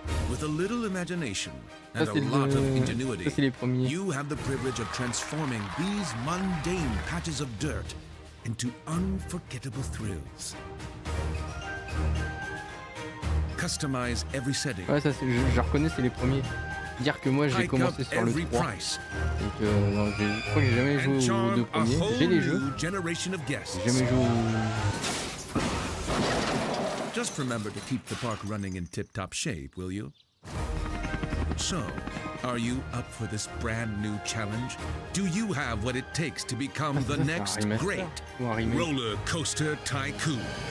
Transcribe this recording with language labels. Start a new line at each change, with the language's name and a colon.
English: With a little imagination and a lot of ingenuity, you have the privilege of transforming these mundane patches of dirt into unforgettable thrills. Customize every setting.
French: Ouais, ça je reconnais, c'est les premiers. Dire que moi j'ai commencé sur le 3. Donc non, je crois que j'ai jamais joué aux deux premiers. J'ai les jeux. J'ai jamais joué aux...
English: Just remember to keep the park running in tip-top shape, will you? So, are you up for this brand new challenge? Do you have what it takes to become the next great roller coaster tycoon?